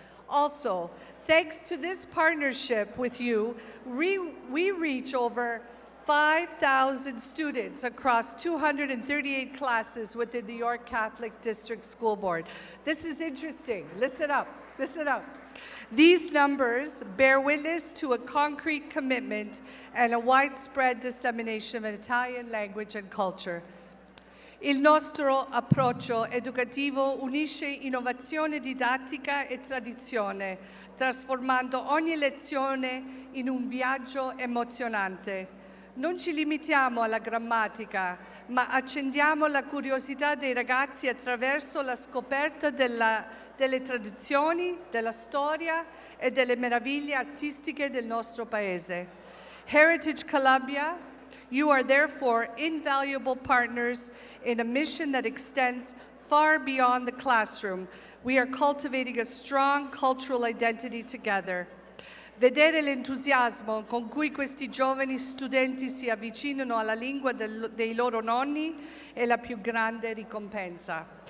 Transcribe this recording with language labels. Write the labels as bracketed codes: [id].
[en] Also, thanks to this partnership with you, we reach over 5,000 students across 238 classes within the York Catholic District School Board. This is interesting. Listen up. Listen up. These numbers bear witness to a concrete commitment and a widespread dissemination of Italian language and culture. [it] Il nostro approccio educativo unisce innovazione didattica e tradizione, trasformando ogni lezione in un viaggio emozionante. Non ci limitiamo alla grammatica, ma accendiamo la curiosità dei ragazzi attraverso la scoperta delle tradizioni, della storia e delle meraviglie artistiche del nostro paese. [en] Heritage Calabria, you are therefore invaluable partners in a mission that extends far beyond the classroom. We are cultivating a strong cultural identity together. [it] Vedere l'entusiasmo con cui questi giovani studenti si avvicinano alla lingua dei loro nonni è la più grande ricompensa.